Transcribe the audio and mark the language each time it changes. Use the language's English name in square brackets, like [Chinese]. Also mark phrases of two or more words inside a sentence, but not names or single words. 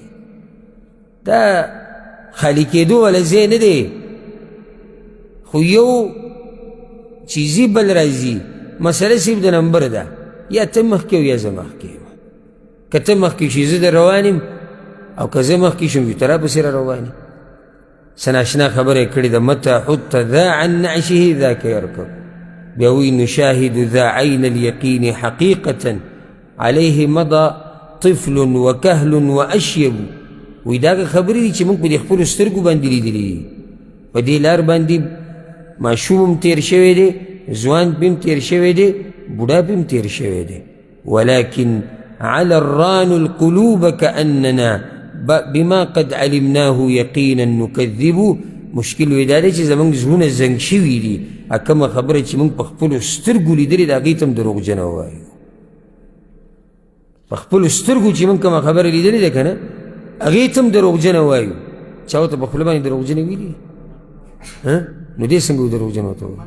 [Pashto] دا خالي کېدو والا ځای نه دی، خو یو چیزي بل راځي. مسله صرف د نمبر ده، یا ته مخکې او یا زه مخکې یم. که ته مخکې شي زه در روان یم، او که زه مخکې شم ته را پسې را روان یم. څه ناشنا خبره یې کړې ده. [Arabic] متى حط ذا عن نعشه ذاك يركب. [Pashto] بیا وایي [Arabic] نشاهد ذا عین الیقین حقیقة علیه مضى طفل وکهل واشیب. [Pashto] وایي دا خبرې دي چې موږ په دې خپلو سترګو باندې لیدلي دي. په دې لار باندې ماشوم هم تېر شوی دی، ځوان پې هم تېر شوی دی، بوډا پې هم تېر شوی دی. [Arabic] ولكن على الران القلوب كأننا بما قد علمناه یقینا نکذب. [Pashto] مشکل وی دا دی چې زموږ زړونه زنګ شوي دي، کومه خبره چې موږ په خپلو سترګو لیدلې د هغې ته هم دروغجنه ووایو. په خپلو سترګو چې موږ کومه خبره لیدلې ده که نه، هغې ته هم دروغجنه وایو. چا ورته په خوله باندې دروغجنې ویلي؟ نو دې څنګه دروغجن ورته وایي؟